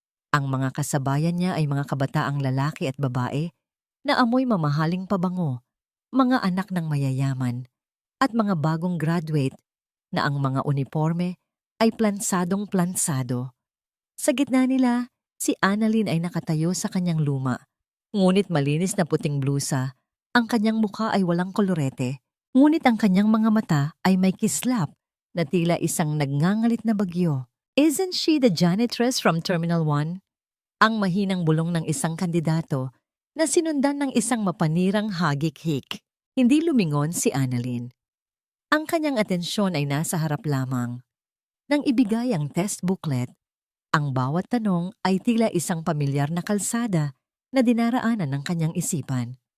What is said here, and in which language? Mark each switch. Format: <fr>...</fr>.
<tl>Ang mga kasabayan niya ay mga kabataang lalaki at babae na amoy mamahaling pabango, mga anak ng mayayaman, at mga bagong graduate na ang mga uniforme ay plansadong-plansado. Sa gitna nila, si Annalyn ay nakatayo sa kanyang luma. Ngunit malinis na puting blusa, ang kanyang mukha ay walang kolorete. Ngunit ang kanyang mga mata ay may kislap na tila isang nagngangalit na bagyo.</tl> <en>Isn't she the janitress from Terminal 1?</en> <tl>Ang mahinang bulong ng isang kandidato na sinundan ng isang mapanirang hagik-hik. Hindi lumingon si Annalyn. Ang kanyang atensyon ay nasa harap lamang. Nang ibigay ang test booklet, ang bawat tanong ay tila isang pamilyar na kalsada na dinaraanan ng kanyang isipan.</tl>